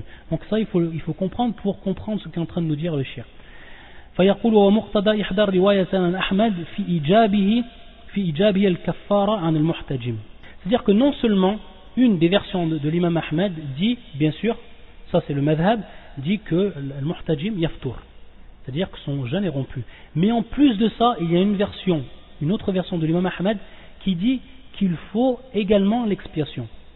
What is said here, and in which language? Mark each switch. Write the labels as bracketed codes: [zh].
[fr] Donc ça, il faut comprendre pour comprendre ce qu'est en train de nous dire le shir. [ar] فيقول ومقتضى إحضار رواية عن أحمد في إيجابه الكفارة عن المحتجم. [fr] C'est-à-dire que non seulement une des versions de l'imam Ahmed dit, bien sûr, ça c'est le madhab, dit que le muhtajim yaftur, c'est-à-dire que son jeûne est rompu. Mais en plus de ça, il y a une autre version de l'imam Ahmed qui dit qu'il faut également l'expiation.